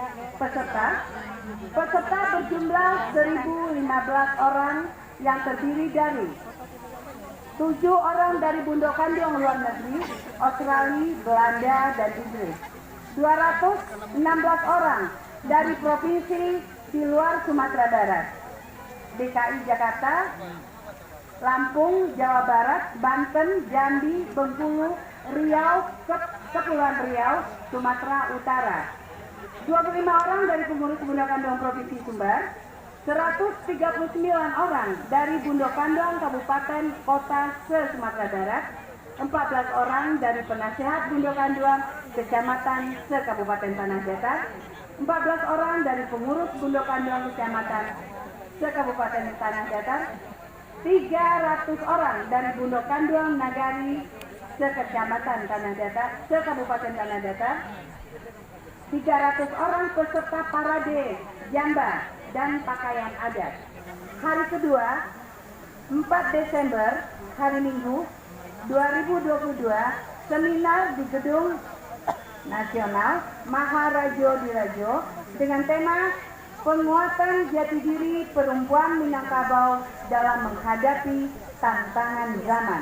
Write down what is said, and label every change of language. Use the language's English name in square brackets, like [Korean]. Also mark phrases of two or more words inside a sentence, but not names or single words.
[Indonesian] Peserta berjumlah 1.015 orang yang terdiri dari 7 orang dari Bundo Kanduang luar negeri, Australia, Belanda, dan Inggris, 216 orang dari provinsi di luar Sumatera Barat, DKI Jakarta, Lampung, Jawa Barat, Banten, Jambi, Bengkulu, Riau, Kepulauan Riau, Sumatera Utara. 25 orang dari pengurus Bundo Kanduang Provinsi Sumbar, 139 orang dari Bundo Kanduang Kabupaten Kota se-Sumatera Barat, 14 orang dari penasehat Bundo Kanduang Kecamatan se-Kabupaten Tanah Datar, 14 orang dari pengurus Bundo Kanduang Kecamatan se-Kabupaten Tanah Datar, 300 orang dari Bundo Kanduang Nagari se-Kecamatan Tanah Datar, se-Kabupaten Tanah Datar, 300 orang peserta parade jamba dan pakaian adat. Hari kedua, 4 Desember, hari Minggu 2022, seminar di Gedung Nasional Maharajo Dirajo dengan tema penguatan jati diri perempuan Minangkabau dalam menghadapi tantangan zaman.